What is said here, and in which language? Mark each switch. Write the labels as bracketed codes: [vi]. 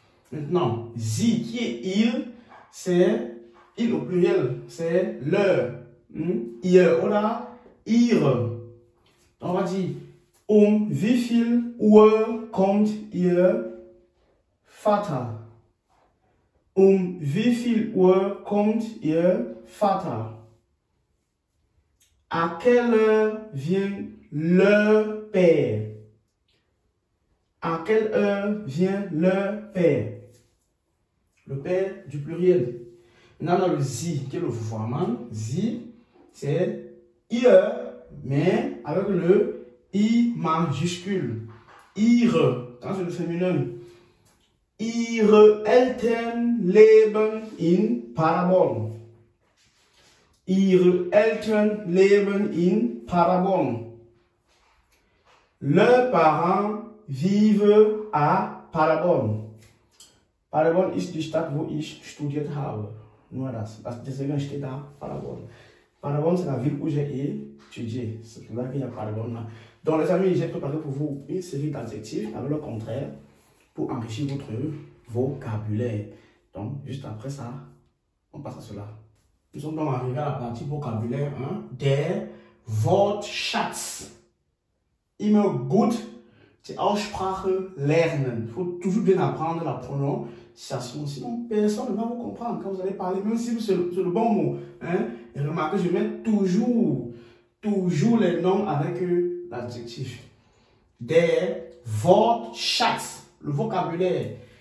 [fr] Maintenant, sie, qui est il, c'est il au pluriel, c'est leur. [de] Ihr oder ihre. [fr] Donc on va dire, [de] wie viel Uhr kommt ihr Vater? Wie viel Uhr kommt ihr Vater? [fr] À quelle heure vient leur père? À quelle heure vient leur père? Le père du pluriel. Maintenant, on a le sie, qui est le vouvoiement. Sie, c'est ihr, mais avec le i majuscule. Ihre, quand c'est le féminin. [de] Ihre Eltern leben in Paderborn. Ihre Eltern leben in Paderborn. [fr] Leurs parents vivent à Paderborn. [de] Paderborn ist die Stadt, wo ich studiert habe. Nur das. Deswegen steht da Paderborn. [fr] Paderborn, c'est la ville où j'ai étudié. C'est là qu'il y a Paderborn là. Donc les amis, j'ai préparé pour vous une série d'adjectifs avec le contraire pour enrichir votre vocabulaire. Donc juste après ça, on passe à cela. Nous sommes donc arrivés à la partie vocabulaire 1. [de] Der Wortschatz. Immer gut die Aussprache lernen. [fr] Il faut toujours bien apprendre la prononciation. Sinon, personne ne va vous comprendre quand vous allez parler, même si c'est le bon mot. Hein? Et remarquez, je mets toujours les noms avec l'adjectif. Der Wortschatz, le vocabulaire.